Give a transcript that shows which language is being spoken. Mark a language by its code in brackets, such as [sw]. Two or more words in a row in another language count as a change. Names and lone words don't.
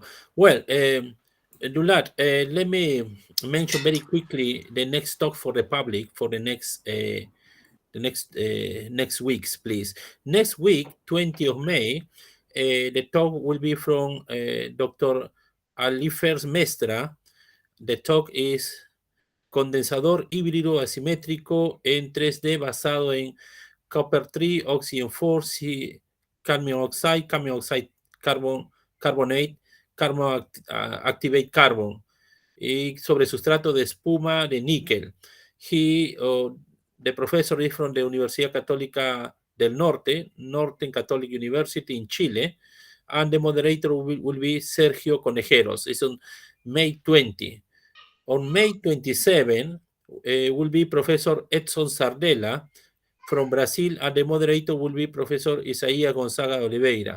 [en] Well, Dulat, let me mention very quickly the next talk for the public for the next next weeks, please. Next week, 20th of May, the talk will be from Dr. Alifers Mestra. The talk is [es] condensador híbrido asimétrico en 3D basado en [en] copper 3, oxygen 4, cadmium oxide carbonate, carbon activate carbon, [es] y sobre sustrato de espuma de níquel. [en] The professor is from the Universidad Católica del Norte, Northern Catholic University in Chile, and the moderator will be Sergio Conejeros. It's on May 20. On May 27 will be Professor Edson Sardella from Brazil, and the moderator will be Professor Isaías Gonzaga Oliveira.